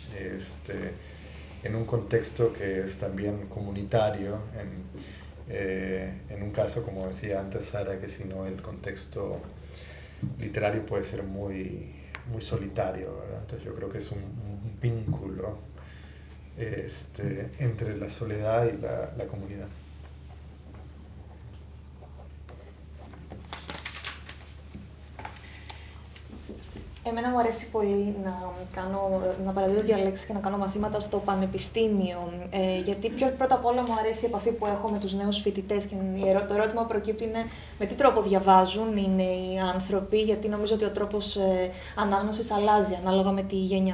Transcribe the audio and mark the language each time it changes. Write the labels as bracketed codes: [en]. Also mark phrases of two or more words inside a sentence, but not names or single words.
[es] en un contexto que es también comunitario, en un caso, como decía antes Sara, que si no el contexto literario puede ser muy solitario, ¿verdad? Entonces yo creo que es un vínculo entre la soledad y la comunidad. [el] Εμένα μου αρέσει πολύ να παραδίδω διαλέξεις και να κάνω μαθήματα στο πανεπιστήμιο, γιατί πρώτα απ' όλα μου αρέσει η επαφή που έχω με τους νέους φοιτητές και το ερώτημα που προκύπτει είναι με τι τρόπο διαβάζουν οι νέοι άνθρωποι, γιατί νομίζω ότι ο τρόπος ανάγνωσης αλλάζει ανάλογα με τη γενιά.